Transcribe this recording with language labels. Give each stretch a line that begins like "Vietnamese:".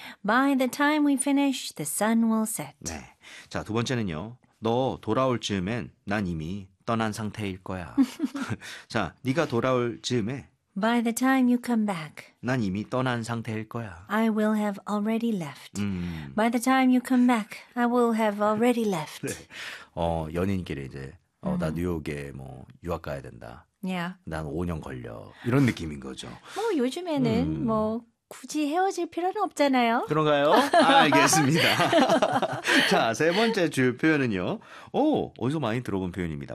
English: By the time we finish, the sun will set.
Korean: 네. 자, 두 번째는요. 너 돌아올 즈음엔 난 이미 떠난 상태일 거야. 자, 네가 돌아올 즈음에
English: By the time you come back,
Korean: 난 이미 떠난 상태일 거야.
English: I will have already left. By the time you come back, I will have already left.
Korean: 네. 연인끼리 이제 나 뉴욕에 뭐 유학 가야 된다.
English: Yeah.
Korean: 난 5년 걸려. 이런 느낌인 거죠. 뭐 요즘에는 뭐 굳이 헤어질 필요는 없잖아요. 그런가요? 알겠습니다. 자, 세 번째 주요 표현은요. 오, 어디서 많이 들어본 표현입니다.